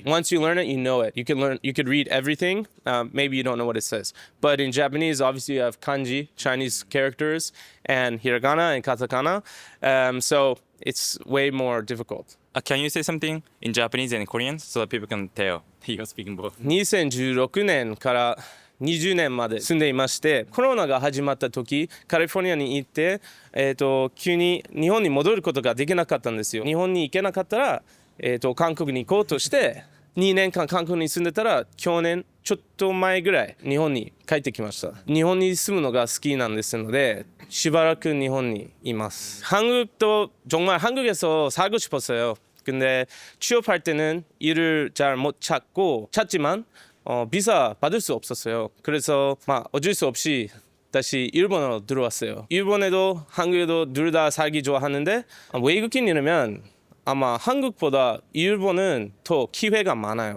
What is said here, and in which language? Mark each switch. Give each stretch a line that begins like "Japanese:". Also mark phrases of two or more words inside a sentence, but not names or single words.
English: Once you learn it, you know it. You could read everything. Maybe you don't know what it says. But in Japanese, obviously you have kanji, Chinese characters, and hiragana and katakana. So it's way more difficult. Can you say something in Japanese and Korean so that people can tell you're speaking both?
Japanese: 2016 年から20年まで住んでいまして、コロナが始まった時、カリフォルニアに行って、急に日本に戻ることができなかったんですよ。日本に行けなかったら、韓国に行こうとして、2年間韓国に住んでたら、去年ちょっと前ぐらい日本に帰ってきました。日本に住むのが好きなんですので,しばらく日本にいます.
Korean: 한국도 정말 한국에서 살고 싶었어요. 근데 취업할 때는 일을 잘 못 찾지만 비자 받을 수 없었어요. 그래서 어쩔 수 없이 다시 일본으로 들어왔어요. 일본에도 한국에도 둘 다 살기 좋아하는데 외국인이라면 아마 한국보다 일본은 더 기회가 많아요.